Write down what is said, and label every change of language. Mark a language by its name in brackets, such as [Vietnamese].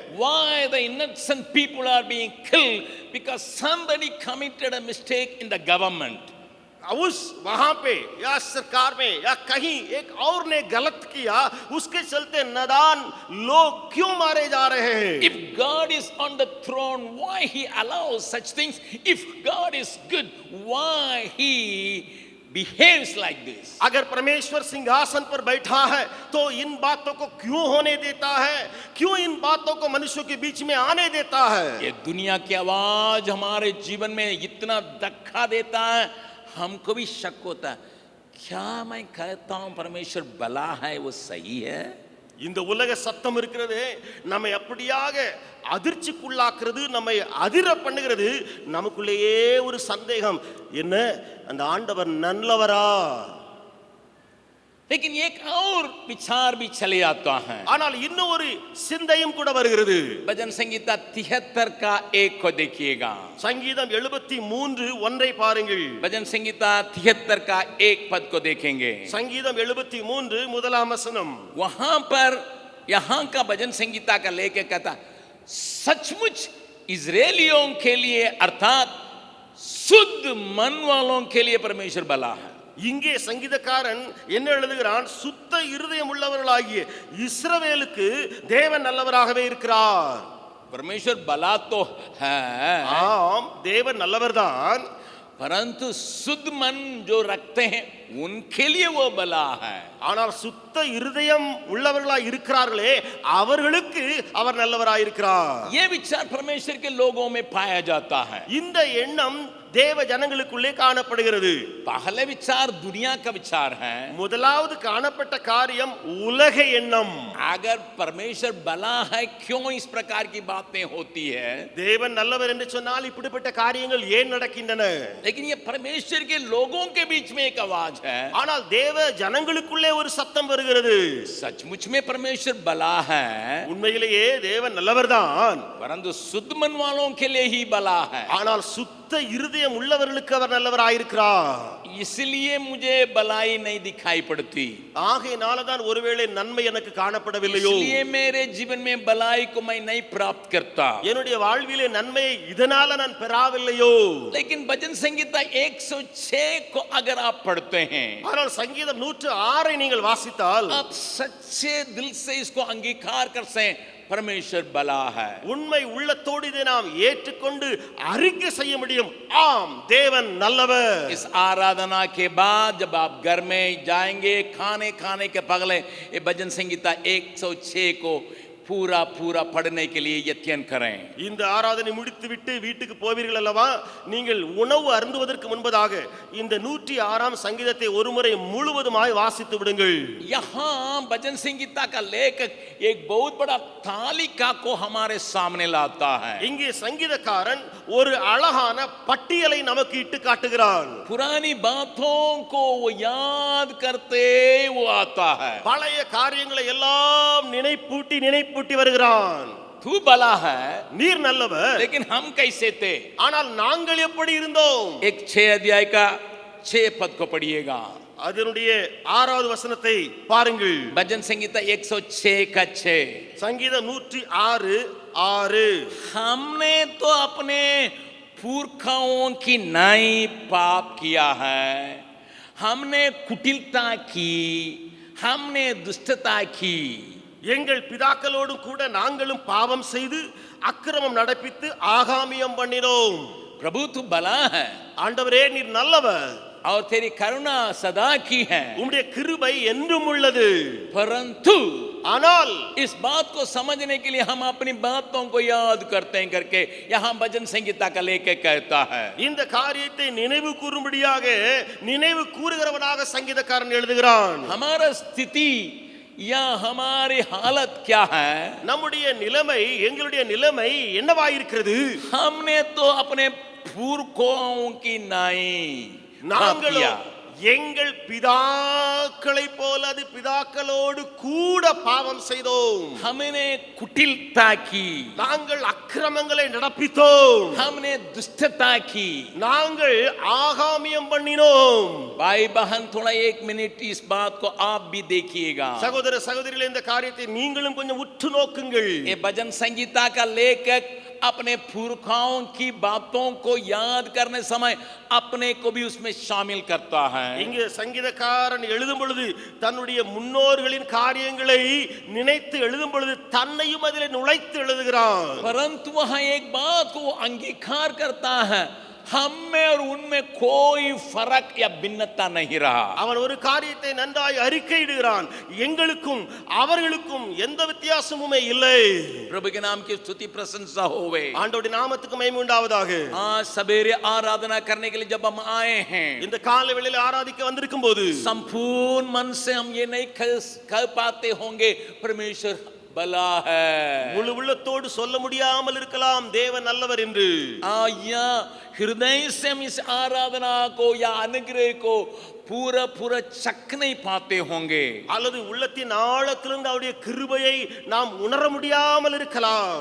[English] Why the innocent people are being killed because somebody committed a mistake in the government? [Hindi] उस वहां पे या सरकार में या कहीं एक और ने गलत किया, उसके चलते नादान लोग क्यों मारे जा रहे हैं? [English] If God is on the throne, why he allows such things? If God is good, why he behaves like this? [Hindi] अगर परमेश्वर सिंहासन पर बैठा है तो इन बातों को क्यों होने देता है? क्यों इन बातों को मनुष्यों के बीच में आने देता है? ये दुनिया की आवाज हमारे जीवन में इतना धक्का देता है, हमको भी शक होता है, क्या मैं कहता हूं परमेश्वर भला है, वो सही है? [Tamil] இந்த உலக சத்தம் இருக்கிறது நம்மை அப்படியாக அதிர்ச்சிக்குள்ளாக்குறது, நம்மை அதிர பண்ணுகிறது. நமக்குள்ளேயே ஒரு சந்தேகம், என்ன அந்த ஆண்டவர் நல்லவரா? [Hindi] लेकिन एक और विचार भी चले आता है. [Tamil] ஆனால் இன்னும் ஒரு சிந்தையும் கூட வருகிறது. [Hindi] भजन संगीता 73 का 1 को देखिएगा. [Tamil] சங்கீதம் 73 1 பாருங்கள். [Hindi] भजन संगीता 73 का 1 पद को देखेंगे. [Tamil] சங்கீதம் 73 முதலாம் வசனம். [Hindi] वहां पर यहां का भजन संगीता का लेके कहता, सचमुच इजरायलियों के लिए अर्थात शुद्ध मन वालों के लिए परमेश्वर भला है. [Tamil] இங்கே சங்கீதக்காரன் என்ன எழுதுகிறான்? சுத்த இருதயம் உள்ளவர்களாகிய இஸ்ரவேலுக்கு தேவன் நல்லவராகவே இருக்கிறார். [Hindi] परमेश्वर भला तो है, [Tamil] ஆம் தேவன் நல்லவர்தான், [Hindi] परंतु शुद्ध मन जो रखते हैं उनके लिए वो भला है. [Tamil] ஆனால் சுத்த இருதயம் உள்ளவர்களாய் இருக்கிறார்களே அவர்களுக்கு அவர் நல்லவராய் இருக்கிறார். [Hindi] ये विचार परमेश्वर के लोगों में पाया जाता है. [Tamil] இந்த எண்ணம் தேவ ஜனங்களுக்குள்ளே காணப்படுகிறது. [Hindi] पहले विचार दुनिया का विचार है. [Tamil] முதலாவது காணப்பட்ட காரியம் உலக எண்ணம். [Hindi] अगर परमेश्वर भला है, क्यों इस प्रकार की बातें होती है? [Tamil] தேவன் நல்லவர் என்று சொன்னால் இப்படிப்பட்ட காரியங்கள் ஏன் நடக்கின்றன? [Hindi] लेकिन ये परमेश्वर के लोगों के बीच में एक आवाज है. [Tamil] ஆனால் தேவ ஜனங்களுக்குள்ளே ஒரு சத்தம் வருகிறது. [Hindi] सचमुच में परमेश्वर भला है, [Tamil] உண்மையிலேயே தேவன் நல்லவர்தான், [Hindi] परंतु शुद्ध मन वालों के लिए ही भला है. [Tamil] ஆனால் சுத்த சுத்த இருதயம் உள்ளவர்களுக்கு அவர் நல்லவராயிருக்கிறார். [Hindi] इसलिए मुझे भलाई नहीं दिखाई पड़ती, [Tamil] ஆகையினால தான் ஒருவேளை நன்மை எனக்கு காணப்படவில்லையோ, [Hindi] इसलिए मेरे जीवन में भलाई को मैं नहीं प्राप्त करता. [Tamil] என்னுடைய வாழ்விலே நன்மையை இதனால நான் பெறாவில்லையோ. [Hindi] लेकिन भजन संगीता 106 को अगर आप पढ़ते हैं, [Tamil] ஆனால் சங்கீதம் 106 நீங்கள் வாசித்தால் [Hindi] आप सच्चे दिल से इसको अंगीकार कर सकें, परमेश्वर भला है. [Tamil] உண்மை உள்ளத்தோடு இதை நாம் ஏற்றுக்கொண்டு அறிக்கை செய்ய முடியும். ஆம், தேவன் நல்லவர். [Hindi] इस आराधना के बाद जब आप घर में जाएंगे, खाने के पगले ये भजन संगीता 106 को पूरा पूरा पढ़ने के लिए यत्न करें. [Tamil] இந்த ஆராதனை முடித்துவிட்டு வீட்டுக்கு போவீர்கள் அல்லவா, நீங்கள் உணவு அருந்துவதற்கு முன்பதாக இந்த 106ஆம் சங்கீதத்தை ஒருமுறை முழுவதுமாய் வாசித்து விடுங்கள். [Hindi] यहाँ भजन संगीता का लेखक एक बहुत बड़ा तालिका को हमारे सामने लाता है. [Tamil] இங்கே சங்கீதக்காரன் ஒரு அழகான பட்டியலை நமக்கு இட்டு காட்டுகிறான். [Hindi] पुरानी बातों को वो याद करते वो आता है. [Tamil] பழைய காரியங்களை எல்லாம் நினைப்பூட்டி வருகிறான். [Hindi] तू भला है, [Tamil] நீர் நல்லவர், [Hindi] लेकिन हम कैसे थे? [Tamil] ஆனால் நாங்கள் எப்படி இருந்தோம்? [Hindi] एक 6 अध्याय का 6 पद को पढ़िएगा. [Tamil] அதனுடைய 6வது வசனத்தை பாருங்கள். [Hindi] भजन संगीता 106 का 6. [Tamil] சங்கீதம் 106:6. [Hindi] हमने तो अपने पुरखाओं की नाई पाप किया है, हमने कुटिलता की, हमने दुष्टता की. [Tamil] எங்கள் பிதாக்களோடு கூட நாங்களும் பாவம் செய்து அக்கிரமம் நடப்பித்து ஆகாமியம் பண்ணினோம். [Hindi] प्रभु तू भला है [Tamil] ஆண்டவரே நீர் நல்லவர், [Hindi] और तेरी करुणा सदा की है, [Tamil] உம்முடைய கிருபை என்றும் உள்ளது. [Hindi] परंतु [Tamil] ஆனால் [Hindi] इस बात को समझने के लिए हम अपनी बातों को याद करते हैं करके यहाँ भजन संगीता का लेखक कहता है. [Tamil] இந்த காரியத்தை நினைவு கூறும்படியாக நினைவு கூறுகிறவனாக சங்கீதக்காரன் எழுதுகிறான். [Hindi] हमारा स्थिति या हमारी हालत क्या है? [Tamil] நம்முடைய நிலைமை, எங்களுடைய நிலைமை என்னவாயிருக்கிறது? [Hindi] हमने तो अपने पुरखों की नाई [Tamil] நாங்களும் எங்கள் பிதாக்களை போல அது பிதாக்களோடு கூட பாவம் செய்தோம். [Hindi] हमने कुटिलता की, [Tamil] நாங்கள் அக்கிரமங்களை நடப்பித்தோம். [Hindi] हमने दुष्टता की. [Tamil] நாங்கள் ஆகாமியம் பண்ணினோம். [Hindi] भाई बहन थोड़ा 1 मिनट इस बात को आप भी देखिएगा. [Tamil] சகோதர சகோதரிகளே, இந்த காரியத்தை நீங்களும் கொஞ்சம் உற்று நோக்குங்கள். [Hindi] ये भजन संगीता का लेखक अपने पुरखाओं की बातों को याद करने समय अपने को भी उसमें शामिल करता है. [Tamil] இங்கே சங்கீதக்காரன் எழுதும் பொழுது தன்னுடைய முன்னோர்களின் காரியங்களை நினைத்து எழுதும் பொழுது தன்னையும் அதிலே நுழைத்து எழுதுகிறான். [Hindi] परंतु वहां एक बात को अंगीकार करता है, हम में और उनमें कोई फर्क या भिन्नता नहीं रहा. [Tamil] அவன் ஒரு காரியத்தை நன்றாய் அறிக்கையிடுகிறான், எங்களுக்கும் அவர்களுக்கும் எந்த வித்தியாசமுமே இல்லை. [Hindi] प्रभु के नाम की स्तुति प्रशंसा होवे. [Tamil] ஆண்டவருடைய நாமத்துக்கு மகிமை உண்டாவதாக. [Hindi] आज सवेरे आराधना करने के लिए जब हम आए हैं, [Tamil] இந்த காலை வேளையில ஆராதிக்க வந்திருக்கும் போது [Hindi] संपूर्ण मन से हम ये नहीं कह पाते होंगे परमेश्वर भला है. [Tamil] முழு உள்ளத்தோடு சொல்ல முடியாமல் இருக்கலாம் தேவன் நல்லவர் என்று. [Hindi] या हृदय से हम इस आराधना को या अनुग्रह को पूरा चख नहीं पाते होंगे. [Tamil] அல்லது உள்ளத்தின் ஆழத்திலிருந்து அவருடைய கிருபையை நாம் உணர முடியாமல் இருக்கலாம்.